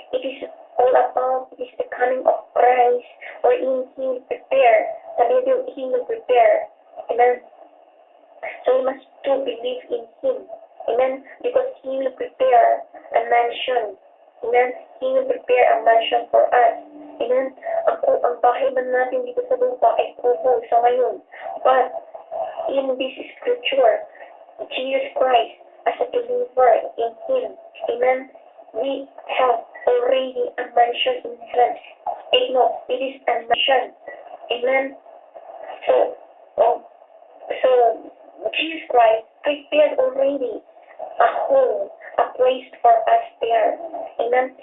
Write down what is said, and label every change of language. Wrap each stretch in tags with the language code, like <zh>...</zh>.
<en>It is all about the coming of Christ, wherein He will prepare. He will prepare. Amen. So we must to believe in Him. Amen. Because He will prepare a mansion. Amen. He will prepare a mansion for us. Amen.</en> <tl>Ang bahay man natin dito sa lupa ay kubo sa ngayon.</tl> <en>But in this scripture, Jesus Christ as a believer in Him. Amen. We have already a mansion in heaven. It is a mansion. Amen. So Jesus Christ prepared already a home, a place for us there. Amen.</en>